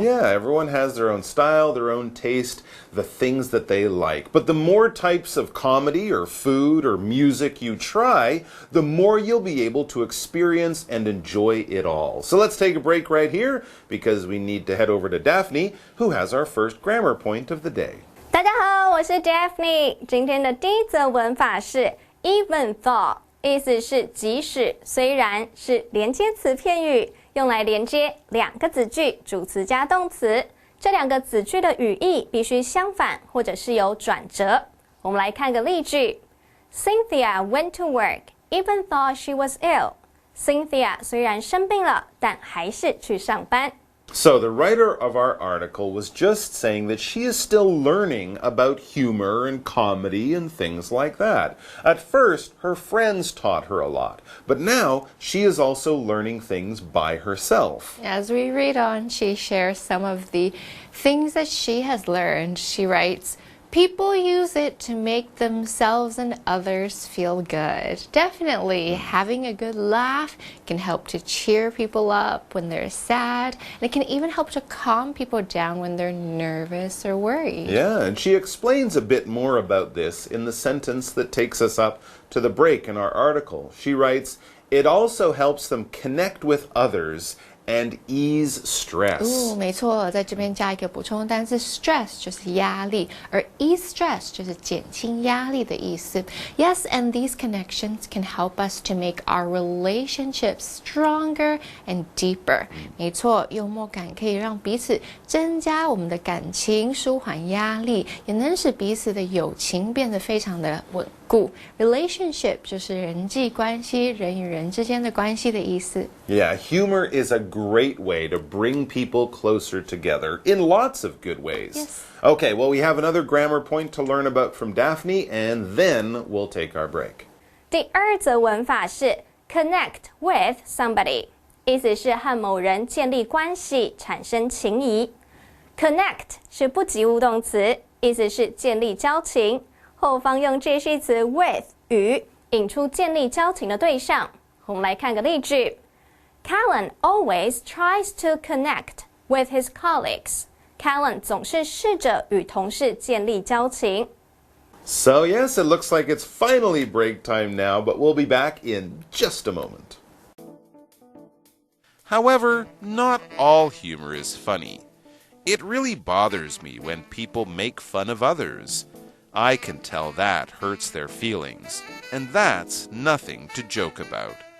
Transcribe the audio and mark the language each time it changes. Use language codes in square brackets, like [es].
[en] Yeah, everyone has their own style, their own taste, the things that they like. But the more types of comedy or food or music you try, the more you'll be able to experience and enjoy it all. So let's take a break right here because we need to head over to Daphne, who has our first grammar point of the day. [zh] 大家好，我是 Daphne。今天的第一则文法是 even though， 意思是即使、虽然，是连接词片语，用来连接两个子句，主词加动词。这两个子句的语义必须相反，或者是有转折。我们来看个例句 ： [en] Cynthia went to work even though she was ill. [zh] Cynthia 虽然生病了，但还是去上班。 [en] So the writer of our article was just saying that she is still learning about humor and comedy and things like that. At first, her friends taught her a lot, but now she is also learning things by herself. As we read on, she shares some of the things that she has learned. She writes, people use it to make themselves and others feel good. Definitely, having a good laugh can help to cheer people up when they're sad, and it can even help to calm people down when they're nervous or worried. Yeah, and she explains a bit more about this in the sentence that takes us up to the break in our article. She writes, it also helps them connect with others and ease stress. [zh] 没错，在这边加一个补充单词 stress 就是压力，而 ease stress 就是减轻压力的意思。 [en] Yes, and these connections can help us to make our relationships stronger and deeper. [zh] 没错，幽默感可以让彼此增加我们的感情，舒缓压力，也能使彼此的友情变得非常的稳固。 Relationship 就是人际关系，人与人之间的关系的意思。 [en] Yeah, humor is a great way to bring people closer together in lots of good ways. Yes. Okay, well, we have another grammar point to learn about from Daphne, and then we'll take our break. [zh] 第二则文法是 connect with somebody， 意思是和某人建立关系，产生情谊。 Connect 是不及物动词，意思是建立交情。后方用介系词 with 与引出建立交情的对象。我们来看个例句 ： [en] Callan always tries to connect with his colleagues. [zh] Callan 总是试着与同事建立交情。 [en] So, yes, it looks like it's finally break time now, but we'll be back in just a moment. However, not all humor is funny. It really bothers me when people make fun of others. I can tell that hurts their feelings, and that's nothing to joke about.